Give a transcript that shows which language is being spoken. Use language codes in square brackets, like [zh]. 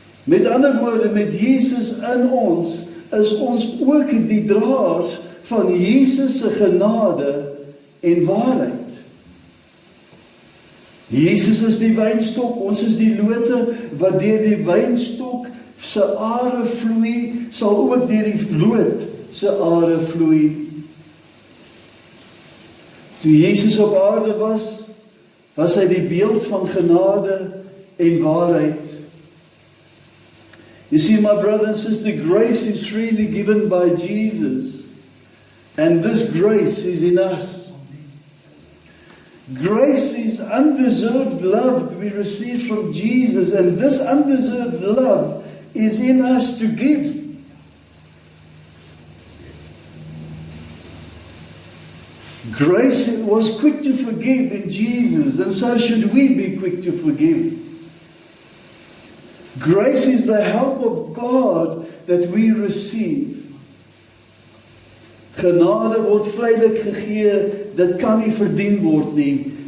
[af] Met ander woorde, met Jesus in ons, is ons ook die draers van Jesus se genade en waarheid. Jesus is die wynstok, ons is die lote, wat deur die wynstok se are vloei, sal ook deur die loot se are vloei. Toe Jesus op aarde was hy die beeld van genade en waarheid. [en] You see, my brother and sister, grace is freely given by Jesus, and this grace is in us. Grace is undeserved love we receive from Jesus, and this undeserved love is in us to give. Grace was quick to forgive in Jesus, and so should we be quick to forgive. Grace is the help of God that we receive. [af] Genade word vrylik gegee, dit kan nie verdien word nie.